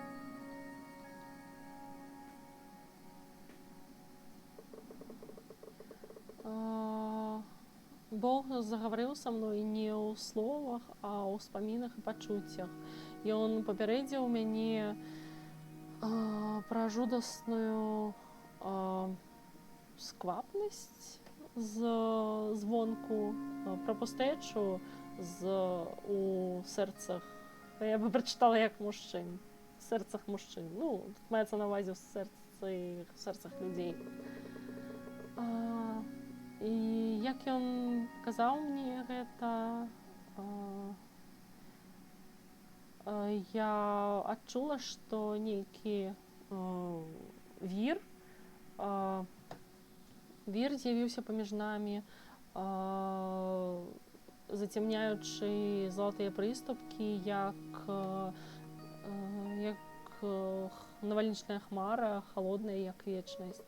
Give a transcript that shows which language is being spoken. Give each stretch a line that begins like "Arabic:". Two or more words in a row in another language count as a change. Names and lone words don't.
Belarusian: Бог загаварыў са мной не ў словах, а ў ўспамінах і пачуццях. Ён папярэдзіў мяне пра жудасную сквапнасць з дзвонку
Ukrainian: про пустечу у серцях. Я би прочитала як мужчин. В серцях мужчин. Ну, тут мається на увазі в серцях людей.
Belarusian: І як ён казаў мне гэта, я адчула, што нейкі вір з'явіўся паміж намі, зацемняючы залатыя прыступкі, як навальнічная хмара, холодная, як вечнасць.